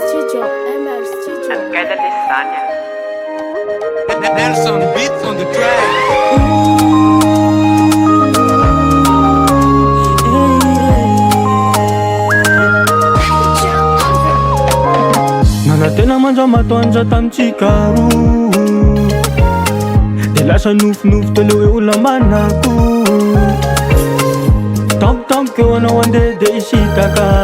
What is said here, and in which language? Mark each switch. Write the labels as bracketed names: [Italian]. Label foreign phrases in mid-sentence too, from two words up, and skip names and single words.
[English] Chicho, MR Chicho. And get the lasagna. Nelson beats on the track. [Malagasy] Tena mandrao matoandra tamitsikaru de lasa nofinofy teo hoe olona manako tampotampoka eo anao andeha de isitaka